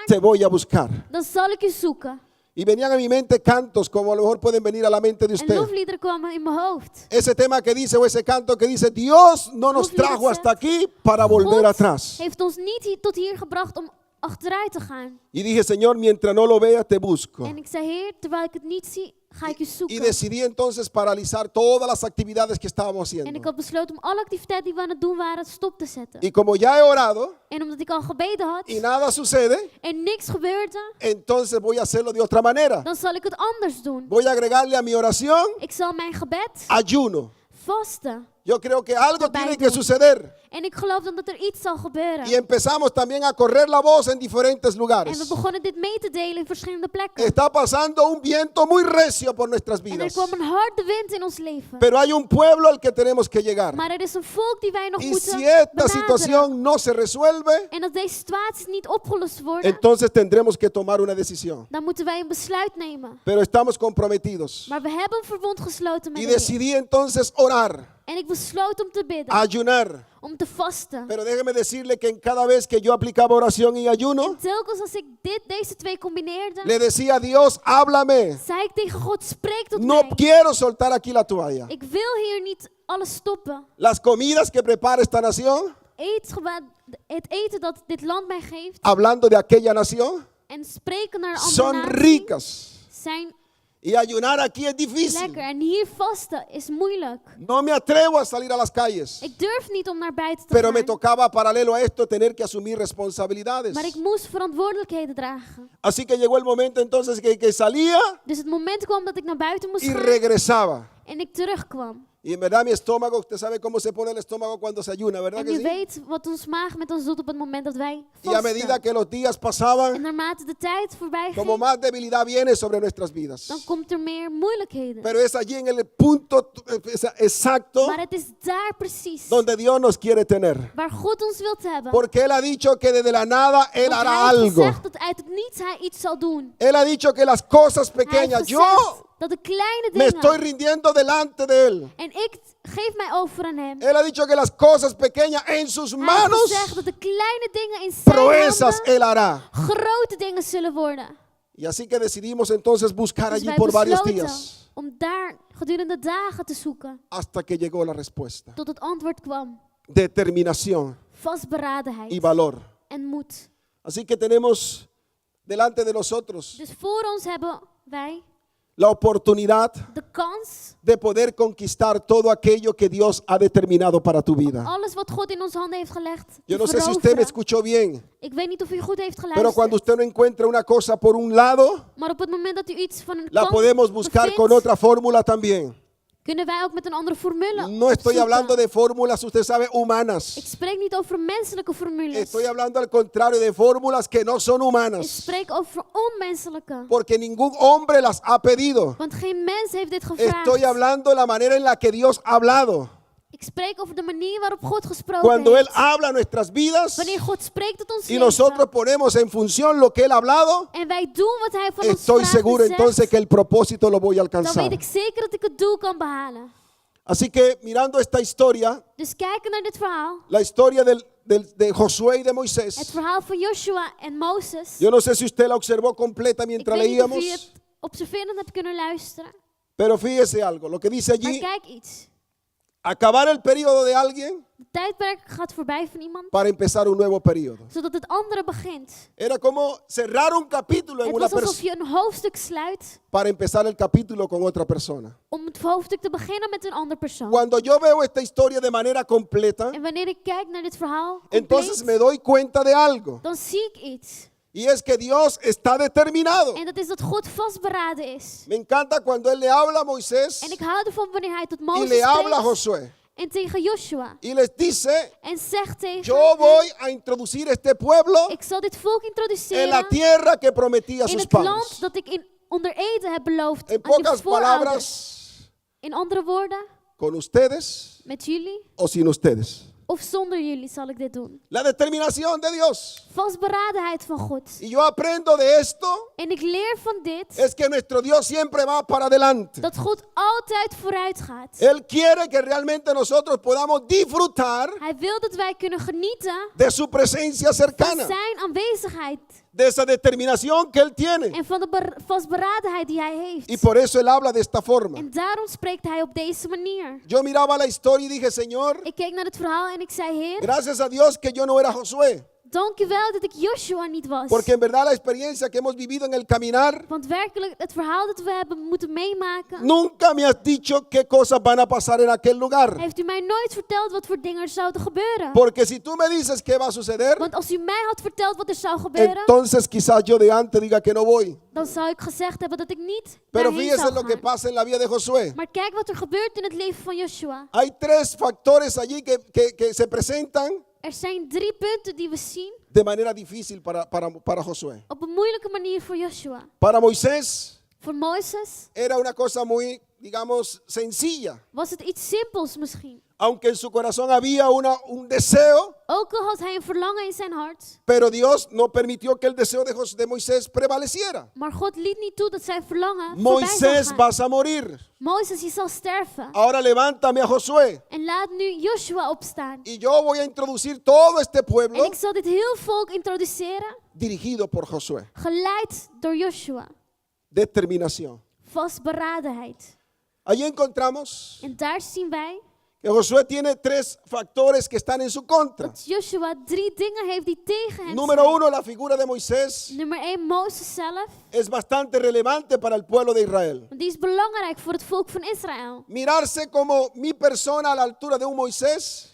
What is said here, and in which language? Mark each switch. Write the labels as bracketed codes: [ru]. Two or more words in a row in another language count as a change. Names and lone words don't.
[es] te voy a buscar. [nl] dan zal ik u zoeken. [es] Y venían a mi mente cantos como a lo mejor pueden venir a la mente de [nl] En [es] usted. [nl] lofliederen kwamen in mijn hoofd. [es] Ese tema que dice o ese canto que dice, Dios no nos trajo hasta aquí para volver [nl] God [es] atrás. [nl] heeft ons niet tot hier gebracht om achteruit te gaan. [es] Y dije, Señor, mientras no lo vea, te busco. [nl] En ik zei, Heer, terwijl ik het niet zie, ga ik u [es] Y [nl] zoeken. [es] decidí entonces paralizar todas las actividades que estábamos [nl] En ik [es] haciendo. [nl] had besloten om alle activiteiten die we aan het doen waren stop te zetten. [es] Y como ya he orado [nl] En omdat ik al gebeden had [es] y nada sucede, [nl] en niks gebeurde, [es] entonces voy a hacerlo de otra manera. [nl] dan zal ik het anders doen. [es] Voy a agregarle a mi oración [nl] Ik zal mijn gebed [es] ayuno. [nl] vasten. [es] Yo creo que algo [nl] Erbij [es] tiene que [nl] doen. [es] suceder. [nl] En ik geloof dan dat er iets zal gebeuren. [es] Y empezamos también a correr la voz en diferentes [nl] En we [es] lugares. [nl] begonnen dit mee te delen in verschillende plekken. [es] Está pasando un viento muy recio por nuestras [nl] En er [es] vidas. [nl] kwam een harde wind in ons leven. [es] Pero hay un pueblo al que tenemos que llegar. [nl] Maar er is een volk die wij nog [es] Y [nl] moeten [es] si esta [nl] benaderen. [es] situación no se resuelve, [nl] En als deze situaties niet opgelost worden, [es] entonces tendremos que tomar una decisión. [nl] dan moeten wij een besluit nemen. [es] Pero estamos comprometidos. [nl] Maar we hebben een verbond gesloten met [es] Y [nl] de Heer. [es] decidí entonces orar, [nl] En ik besloot om te bidden, [es] ayunar. [nl] om te vasten. [es] Pero déjeme decirle que en cada vez que yo aplicaba oración y ayuno, [nl] En telkens als ik deze twee combineerde, [es] le decía a Dios, háblame. [nl] zei ik tegen God, spreek tot [es] No [nl] mij. [es] quiero soltar aquí la toalla. [nl] Ik wil hier niet alles stoppen. [es] Las comidas que prepara esta nación, [nl] Het eten dat dit land mij geeft [es] hablando de aquella nación, [nl] en spreken naar een andere [es] son [nl] natie [es] ricas. [nl] zijn [es] Y ayunar aquí es difícil. [nl] lekker. En hier vasten is moeilijk. [es] No me atrevo a salir a las calles. [nl] Ik durf niet om naar buiten te [es] Pero me [nl] gaan. [es] tocaba paralelo a esto tener que asumir responsabilidades. [nl] Maar ik moest verantwoordelijkheden dragen. [es] Así que llegó el momento entonces que salía [nl] Dus het moment kwam dat ik naar buiten moest [es] y [nl] gaan [es] regresaba. [nl] en ik terugkwam. [es] Y en verdad mi estómago, usted sabe cómo se pone el estómago cuando se ayuna, ¿verdad [nl] En [es] que [nl] je [es] sí? [nl] weet wat ons maag met ons doet op het moment dat wij [es] Y a medida [nl] vasten. [es] que los días [nl] En [es] pasaban, [nl] naarmate de tijd voorbij [es] como [nl] ging, [es] más debilidad viene sobre nuestras vidas. [nl] dan komt er meer moeilijkheden. [es] Pero es allí en el punto exacto [nl] Maar het is daar precies [es] donde Dios nos quiere tener. [nl] waar God ons wilt hebben. [es] Porque Él ha dicho que desde la nada Él [nl] Want [es] hará [nl] hij heeft [es] algo. [nl] gezegd dat uit het niets hij iets zal doen. [es] Él ha dicho que las cosas [nl] Hij heeft [es] pequeñas, [nl] gezegd [es] yo [nl] dat de kleine [es] me estoy [nl] dingen, [es] rindiendo delante de Él. [nl] en ik geef mij over aan hem. [es] Él ha dicho que las cosas pequeñas en sus [nl] Hij heeft [es] manos, [nl] gezegd dat de kleine dingen in zijn [es] proezas [nl] handen [es] Él hará. [nl] grote dingen zullen worden. [es] Y así que decidimos entonces buscar [nl] Dus [es] allí [nl] wij [es] por varios [nl] besloten [es] días [nl] om daar gedurende dagen te zoeken [es] hasta que llegó la respuesta. [nl] tot het antwoord kwam. [es] Determinación y [nl] Vastberadenheid [es] valor. [nl] en moed. [es] Así que tenemos delante de nosotros [nl] Dus voor ons hebben wij [es] la oportunidad [nl] de kans, [es] de poder conquistar todo aquello que Dios ha determinado para tu vida. [nl] alles wat God in onze handen heeft gelegd, [es] Yo [nl] te [es] no sé si usted me [nl] veroveren. [es] escuchó bien, [nl] Ik weet niet of u goed heeft [es] pero [nl] geluisterd. [es] cuando usted no encuentra una cosa por un lado, [nl] Maar op het moment dat u iets van een [es] la [nl] kant [es] podemos buscar [nl] bevindt, [es] con otra fórmula también. [nl] kunnen wij ook met een andere formule [es] No estoy [nl] zoeken. [es] hablando de fórmulas, usted sabe, [nl] Ik [es] humanas. [nl] spreek niet over menselijke formules. [es] Estoy hablando al contrario de fórmulas que no son [nl] Ik [es] humanas. [nl] spreek over onmenselijke. [es] Porque ningún hombre las ha pedido. [nl] Want geen mens heeft dit gevraagd. [es] Estoy hablando de la manera en la que Dios ha hablado. [nl] Ik spreek over de manier waarop God gesproken [es] Cuando Él [nl] heeft. [es] habla a nuestras vidas [nl] Wanneer God spreekt tot ons [es] y [nl] leven. [es] nosotros ponemos en función lo que Él ha hablado, [nl] En wij doen wat hij van ons [es] estoy [nl] vraagt [es] seguro [nl] en zegt, [es] entonces que el propósito lo voy a [nl] dan [es] alcanzar. [nl] weet ik zeker dat ik het doel kan behalen. [es] Así que mirando esta historia, [nl] Dus kijken naar dit verhaal. [es] la historia de Josué y de [nl] Het [es] Moisés, [nl] verhaal van Joshua en Mozes. [es] yo no sé si usted la observó completa [nl] Ik [es] mientras [nl] weet niet of [es] leíamos, [nl] u het observerend hebt kunnen luisteren. [es] pero fíjese algo, lo que dice [nl] Maar [es] allí, [nl] kijk iets. [es] acabar el periodo de alguien [nl] De tijdperk gaat voorbij van iemand, [es] para empezar un nuevo periodo. [nl] zodat het andere begint. [es] Era como cerrar un capítulo en [nl] Het [es] una [nl] was alsof [es] persona [nl] je een hoofdstuk sluit [es] para empezar el capítulo con otra persona. [nl] om het hoofdstuk te beginnen met een andere persoon. [es] Cuando yo veo esta historia de manera completa, [nl] En wanneer ik kijk naar dit verhaal, [es] entonces me [nl] compleet, [es] doy cuenta de algo. [nl] dan zie ik iets. [es] Y es que Dios está determinado. [nl] En dat is dat God vastberaden is. [es] Me encanta cuando Él le habla a Moisés [nl] En ik hou ervan wanneer hij tot [es] y [nl] Mozes [es] le habla a [nl] spreekt [es] Josué. [nl] en tegen Joshua. [es] y les dice, [nl] En zegt tegen [es] yo [nl] hem, [es] voy a introducir este pueblo [nl] ik zal dit volk [es] en la [nl] introduceren [es] tierra que prometí a [nl] in [es] sus [nl] het land [es] padres. [nl] dat ik onder ede heb beloofd [es] En [nl] aan je [es] pocas [nl] voorouders. [es] palabras, [nl] In andere woorden, [es] con ustedes [nl] met jullie [es] o sin ustedes. [nl] of zonder jullie zal ik dit doen. [es] La determinación de Dios. [nl] Vastberadenheid van God. [es] Y yo aprendo de esto, [nl] En ik leer van dit [es] es que nuestro Dios siempre va para adelante. [nl] dat God altijd vooruit gaat. [es] Él quiere que realmente nosotros podamos disfrutar [nl] Hij wil dat wij kunnen genieten [es] de su presencia [nl] van [es] cercana, [nl] zijn aanwezigheid [es] de esa determinación que Él tiene. [nl] en van de vastberadenheid die hij heeft. [es] Y por eso Él habla de esta forma. [nl] En daarom spreekt hij op deze manier. [es] Yo miraba la historia y dije, Señor, [nl] Ik keek naar het verhaal en ik zei, Heer, [es] gracias a Dios que yo no era Josué. [nl] dank u wel dat ik Joshua niet was. [es] Porque en verdad la experiencia que hemos vivido en el caminar, [nl] Want werkelijk, het verhaal dat we hebben moeten meemaken, [es] nunca me has dicho qué cosas van a pasar en aquel lugar. [nl] heeft u mij nooit verteld wat voor dingen er zouden gebeuren. [es] Porque si tú me dices qué va a suceder, [nl] Want als u mij had verteld wat er zou gebeuren, [es] entonces quizás yo de antes diga que no voy. [nl] dan zou ik gezegd hebben dat ik niet [es] Pero [nl] daarheen [es] fíjese [nl] zou [es] lo que [nl] gaan. [es] pasa en la vida de Josué. [nl] Maar kijk wat er gebeurt in het leven van Joshua. [es] Hay tres factores allí que se presentan [nl] Er zijn 3 punten die we zien [es] de manera difícil para Josué. [nl] op een moeilijke manier voor Joshua. [es] Para Moisés [nl] Voor Mozes [es] era una cosa muy, digamos, sencilla. [nl] was het iets simpels misschien. [es] Aunque en su corazón había un deseo, [nl] Ook al had hij een verlangen in zijn hart. [es] pero Dios no permitió que el deseo de Moisés prevaleciera. [nl] Maar God liet niet toe dat zijn verlangen voorbij zou [es] Moisés, [nl] gaan. [es] vas a morir. [nl] Mozes, je zal sterven. [es] Ahora levántame a Josué. [nl] En laat nu Joshua opstaan. [es] Y yo voy a introducir todo este [nl] En [es] pueblo [nl] ik zal dit heel volk introduceren, [es] dirigido por Josué. [nl] geleid door Joshua. [es] Determinación. [nl] Vastberadenheid. [es] Allí encontramos [nl] En daar zien wij [es] que Josué tiene tres factores que están en su contra. [nl] dat Joshua 3 dingen heeft die tegen hem [es] Número [nl] zijn. [es] uno, la figura de Moisés [nl] Nummer 1, Mozes zelf. [es] es bastante relevante para el pueblo de Israel. [nl] Want die is belangrijk voor het volk van Israël. [es] Mirarse como mi persona a la altura de un Moisés